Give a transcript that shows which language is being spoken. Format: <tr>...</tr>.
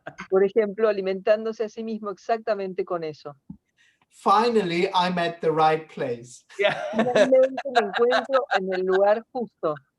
<es>Por ejemplo, alimentándose a sí mismo exactamente con eso.</es> <en>Finally, I'm at the right place. Yeah.</en> <es>Finalmente me encuentro en el lugar justo.</es>